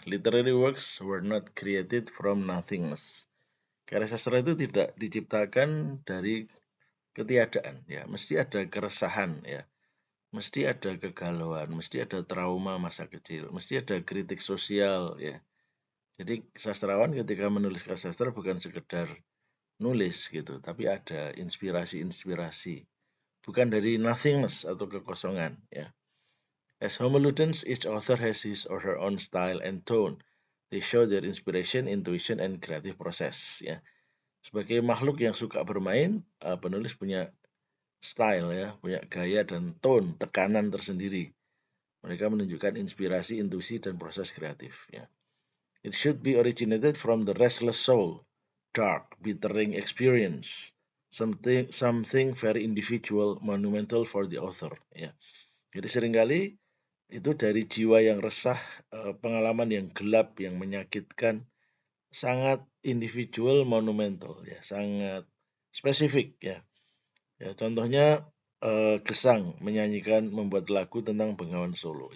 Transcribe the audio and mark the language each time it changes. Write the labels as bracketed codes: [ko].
[en] Literary works were not created from nothingness. [id] Karya sastra itu tidak diciptakan dari ketiadaan ya, mesti ada keresahan ya. Mesti ada kegalauan, mesti ada trauma masa kecil, mesti ada kritik sosial ya. Jadi sastrawan ketika menuliskan sastra bukan sekedar nulis gitu, tapi ada inspirasi-inspirasi. Bukan dari nothingness atau kekosongan ya. [en] As homo ludens, each author has his or her own style and tone. They show their inspiration, intuition, and creative process. [id] Ya, sebagai makhluk yang suka bermain, penulis punya style ya, punya gaya dan tone, tekanan tersendiri. Mereka menunjukkan inspirasi, intuisi, dan proses kreatif. Ya. [en] It should be originated from the restless soul, dark, bittering experience, something very individual, monumental for the author. [id] Ya. Jadi seringkali itu dari jiwa yang resah, pengalaman yang gelap, yang menyakitkan, sangat individual, monumental, ya, sangat spesifik, ya. Ya, contohnya Gesang menyanyikan, membuat lagu tentang Bengawan Solo.